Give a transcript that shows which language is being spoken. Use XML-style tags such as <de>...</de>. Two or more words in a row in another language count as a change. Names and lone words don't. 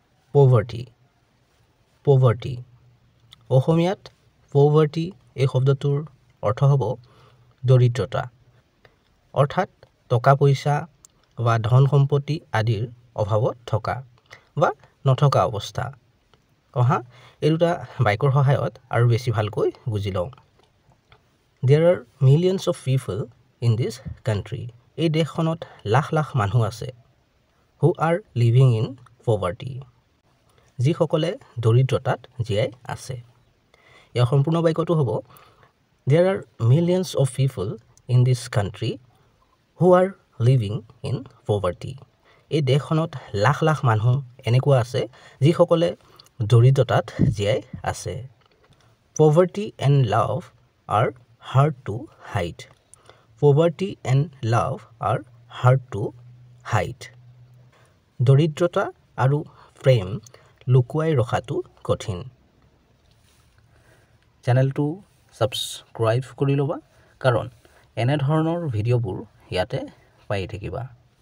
<as>poverty poverty অসমীয়াত poverty এই শব্দটোৰ অৰ্থ হ'ব দৰিদ্ৰতা অৰ্থাৎ টকা পইচা বা ধন সম্পত্তি আদিৰ অভাৱত থকা বা নথকা অৱস্থা অহা এই দুটা বাক্যৰ সহায়ত আৰু বেছি ভালকৈ বুজি লওঁ</as> <en>There are millions of people in this country</en> <as>এই দেশখনত লাখ লাখ মানুহ আছে</as> <en>who are living in</en> <as>poverty যিসকলে দৰিদ্ৰতাত জীয়াই আছে ইয়াৰ সম্পূৰ্ণ বাক্যটো হ'ব</as> <en>There are millions of people in this country who are living in poverty</en> <as>এই দেশখনত লাখ লাখ মানুহ এনেকুৱা আছে যিসকলে দৰিদ্ৰতাত জীয়াই আছে</as> <en>Poverty and love are hard to hide Poverty and love are hard to hide</en> <as>দৰিদ্ৰতা আৰু প্ৰেম লুকুৱাই ৰখাটো কঠিন চেনেলটো সাবস্ক্ৰাইব কৰি ল'বা কাৰণ এনে ধৰণৰ ভিডিঅ'বোৰ ইয়াতে পাই থাকিবা</as>